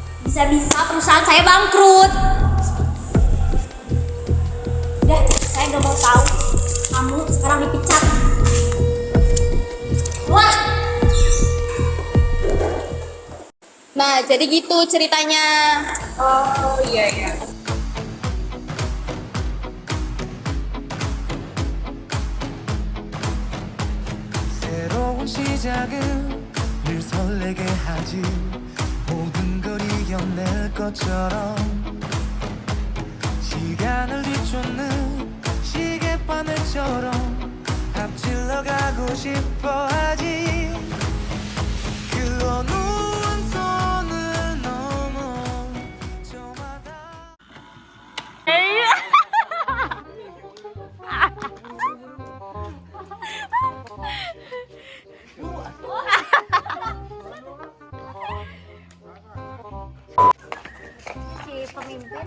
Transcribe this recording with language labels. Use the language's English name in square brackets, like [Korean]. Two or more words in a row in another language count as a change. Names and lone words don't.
[Indonesian] Bisa-bisa perusahaan saya bangkrut. Udah, saya nggak mau tahu. Kamu sekarang dipecat. Wah. Nah, jadi gitu ceritanya. Oh iya. [Korean] 새로운 시작은 늘 설레게 하지 모든 걸 이겨낼 것처럼 시간을 뒤쫓는 시계바늘처럼 앞질러 가고 싶어 하지 그 어느 한 선을 넘어 저마다 [Indonesian] Si pemimpin.